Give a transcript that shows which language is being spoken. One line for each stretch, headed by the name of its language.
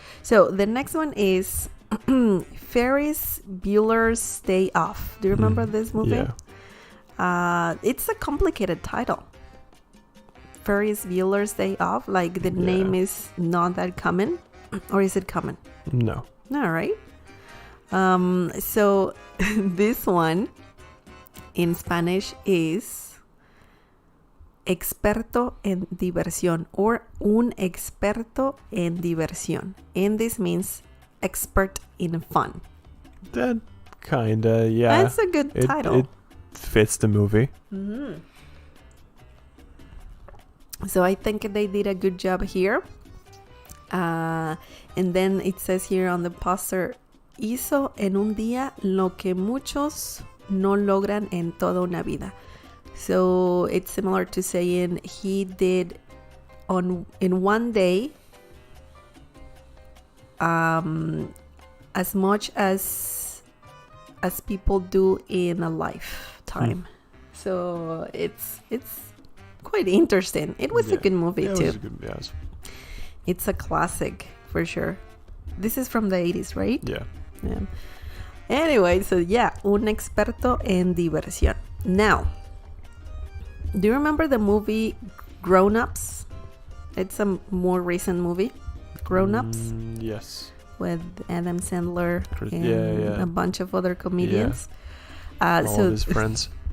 English: So the next one is Ferris Bueller's Day Off. Do you remember this movie? Yeah. It's a complicated title. Ferris Bueller's Day Off. Like the name is not that common, or is it common? No. No, right? So this one in Spanish is Experto en Diversión, or Un Experto en Diversión. And this means expert in fun. That kinda, yeah. That's a good title. It fits the movie. Mm-hmm. So I think they did a good job here. And then it says here on the poster,
Spanish: hizo en un día lo que muchos no logran en toda una vida.
English: So it's similar to saying he did in one day as much as people do in a lifetime. So it's quite interesting. It was a good movie too. It was a good, yes. It's a classic for sure. This is from the 80s, right? Yeah. Anyway, so yeah, Un Experto en Diversión. Now, do you remember the movie Grownups? It's a more recent movie, Grownups. Yes. With Adam Sandler and a bunch of other comedians. All of his friends.